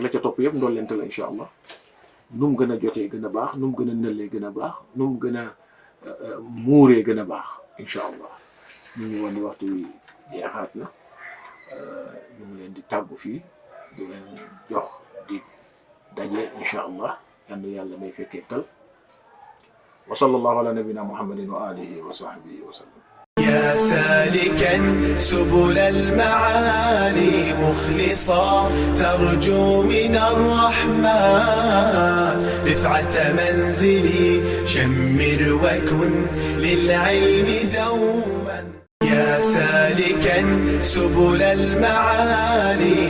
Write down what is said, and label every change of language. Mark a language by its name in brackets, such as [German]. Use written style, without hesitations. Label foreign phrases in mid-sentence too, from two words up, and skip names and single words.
[Wolof] la ca topp yëpp ndollente la [Arabic] إن شاء الله [Wolof] nu mu gën a jotee gën a baax nu mu gën a nëllee gën a baax nu mu gën a muuree gën a baax [Arabic] إن شاء الله [Wolof] ñu ngi woon di waxtu wi jeexaat na ñu ngi leen di tàggu fii di leen jox di daje [Arabic] إن شاء الله [Wolof] yal na yàlla may fekkee tal [Arabic] وصلى الله على نبينا محمد وعلى آله وصحبه وسلم. يا سالكا سبل المعالي مخلصا ترجو من الرحمن رفعة منزلي شمر وكن للعلم دوما يا سالكا سبل المعالي